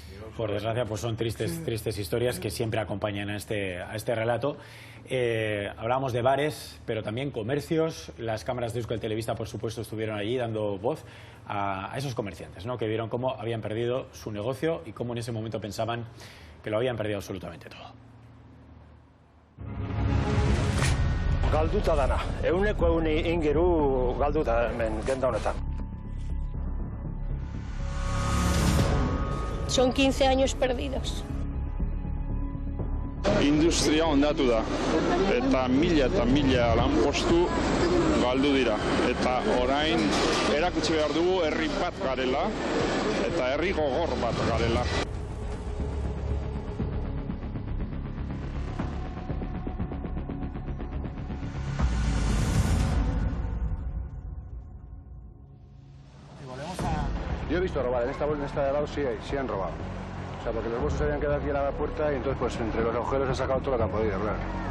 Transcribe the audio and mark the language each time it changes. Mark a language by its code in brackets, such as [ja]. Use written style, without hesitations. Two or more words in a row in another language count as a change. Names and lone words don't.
[es] Por desgracia, pues son tristes historias que siempre acompañan a este relato. Hablábamos de bares, pero también comercios. Las cámaras de Euskal Telebista, por supuesto, estuvieron allí dando voz a esos comerciantes, ¿no? Que vieron cómo habían perdido su negocio y cómo en ese momento pensaban que lo habían perdido absolutamente todo. [eu] Galduta dana, ehuneko ingeru galduta hemen genda honetan. [es] Son 15 años perdidos. [eu] Industria hondatu da, eta mila lanpostu galdu dira. Eta orain erakutsi behar dugu herri bat garela, eta herri gogor bat garela. [es] Yo he visto robar, en esta de lado sí han robado. O sea, porque los bolsos se habían quedado aquí a la puerta y entonces pues entre los agujeros han sacado todo lo que han podido, claro.